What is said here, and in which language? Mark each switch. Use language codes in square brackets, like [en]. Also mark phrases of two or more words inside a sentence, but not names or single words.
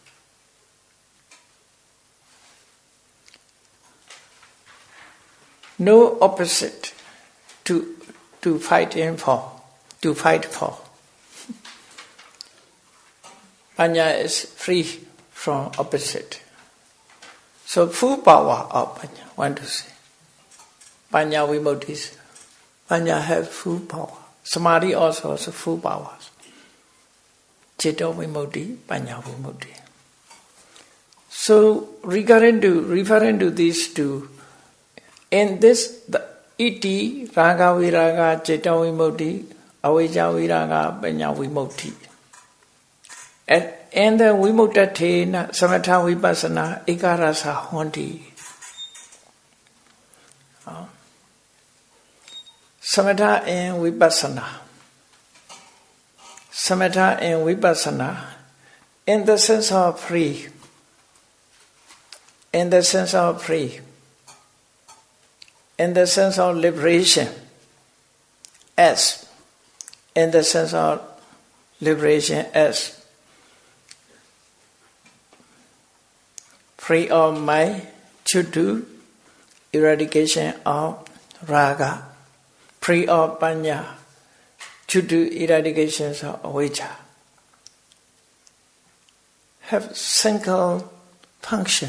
[en] No opposite to fight for. Panya is free from opposite. So full power of Panya, want to say. [pi] Panya Vimukti. [en] Panya has full power. Samadhi also has full power. [pi] Citta Vimukti, Panya Vimukti. [en] So referring to these two, in this, the [pi] iti, raga viraga, citta vimukti, avijja viraga, panya vimukti. [en] And the [pi] vimuktatena, samatha vipassana, ikarasa honti. [en] Samatha and vipassana. Samatha and vipassana, in the sense of free. In the sense of free. In the sense of liberation, as in the sense of liberation as free of mind, chutu, eradication of raga, free of panya, chutu, eradication of avijja, have single function.